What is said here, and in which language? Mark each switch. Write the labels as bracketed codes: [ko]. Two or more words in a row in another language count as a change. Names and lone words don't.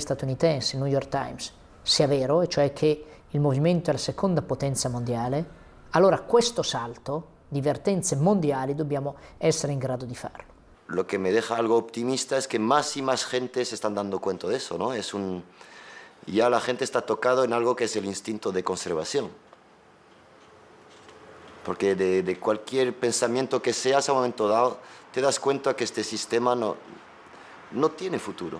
[it] statunitensi, il New York Times, sia vero, e cioè che il movimento è la seconda potenza mondiale, allora questo salto di vertenze mondiali dobbiamo essere in grado di farlo. [es] Lo que me deja algo optimista es que más y más gente se están dando cuenta de eso, ¿no? Ya la gente está tocado en algo que es el instinto de conservación. Porque de cualquier pensamiento que seas a un momento dado, te das cuenta que este sistema no tiene futuro.